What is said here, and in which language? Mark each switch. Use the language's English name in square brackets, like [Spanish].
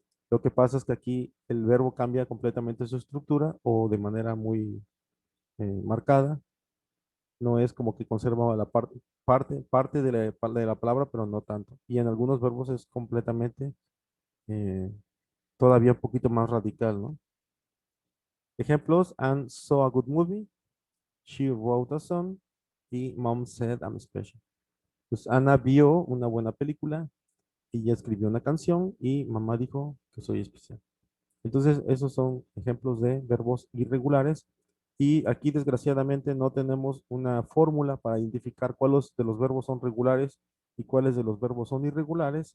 [Spanish] Lo que pasa es que aquí el verbo cambia completamente su estructura o de manera muy marcada. No es como que conserva la parte de la palabra, pero no tanto. Y en algunos verbos es completamente eh, todavía un poquito más radical, ¿no? [English] Ejemplos, Anne saw a good movie, she wrote a song y mom said I'm special. [Spanish] Pues Ana vio una buena película, ella escribió una canción y mamá dijo que soy especial. Entonces, esos son ejemplos de verbos irregulares y aquí desgraciadamente no tenemos una fórmula para identificar cuáles de los verbos son regulares y cuáles de los verbos son irregulares.